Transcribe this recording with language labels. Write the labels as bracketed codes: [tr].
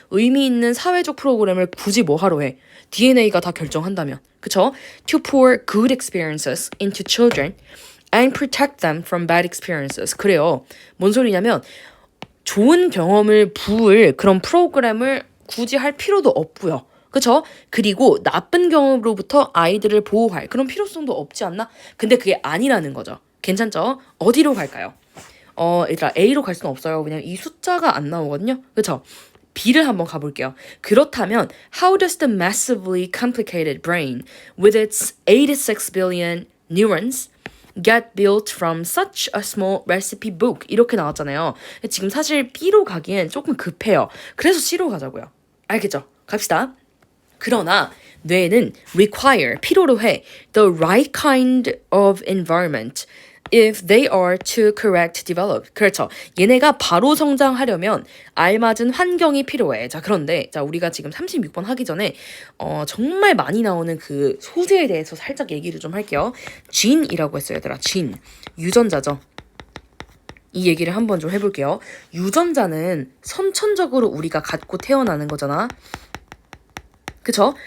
[ko] 의미 있는 사회적 프로그램을 굳이 뭐 하러 해? DNA가 다 결정한다면. 그쵸? [en] To pour good experiences into children and protect them from bad experiences. [ko] 그래요. 뭔 소리냐면, 좋은 경험을 부을 그런 프로그램을 굳이 할 필요도 없고요. 그쵸? 그리고 나쁜 경험으로부터 아이들을 보호할 그런 필요성도 없지 않나? 근데 그게 아니라는 거죠. 괜찮죠? 어디로 갈까요? 얘들아, A로 갈 수는 없어요. 왜냐면 이 숫자가 안 나오거든요. 그쵸? B를 한번 가볼게요. 그렇다면 [en] how does the massively complicated brain with its 86 billion neurons get built from such a small recipe book? [ko] 이렇게 나왔잖아요. 지금 사실 B로 가기엔 조금 급해요. 그래서 C로 가자고요. 알겠죠? 갑시다. 그러나 뇌는 [en] require, [ko] 필요로 해 [en] the right kind of environment if they are to correct develop. [ko] 그렇죠. 얘네가 바로 성장하려면 알맞은 환경이 필요해. 자, 그런데 자, 우리가 지금 36번 하기 전에 정말 많이 나오는 그 소재에 대해서 살짝 얘기를 좀 할게요. gene이라고 했어요, 얘들아. gene. 유전자죠. 이 얘기를 한번 좀 해볼게요. 유전자는 선천적으로 우리가 갖고 태어나는 거잖아. 그쵸?